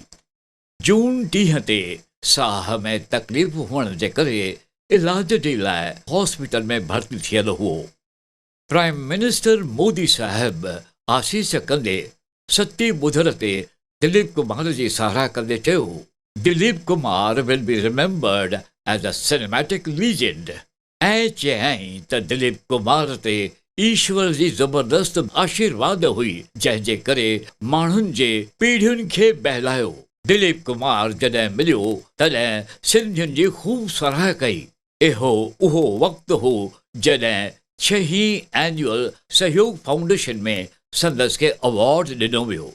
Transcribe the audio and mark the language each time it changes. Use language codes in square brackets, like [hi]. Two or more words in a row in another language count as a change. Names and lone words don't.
[sd] जून 10 ते साह में तकलीफ़ हुअण जे करे इलाज जे लाइ हॉस्पिटल में भर्ती थियल हुओ। [en] prime minister [sd] मोदी साहिब आसीस कंदे 7 बुधर ते दिलीप कुमार जी साराह कंदे चयो, दिलीप कुमार [en] will be remembered as a cinematic legend. [sd] ऐं चयाईं त दिलीप कुमार ते ईश्वर जी ज़बरदस्त आशीर्वाद हुई, जंहिंजे करे माण्हुनि जे पीढ़ियुनि खे बहलायो। दिलीप कुमार जॾहिं मिलियो तॾहिं सिंधियुनि जी ख़ूब सराह कई। इहो उहो वक़्तु हो जॾहिं 6हीं एनुअल सहयोग फाउंडेशन में संदसि खे अवॉर्ड ॾिनो वियो।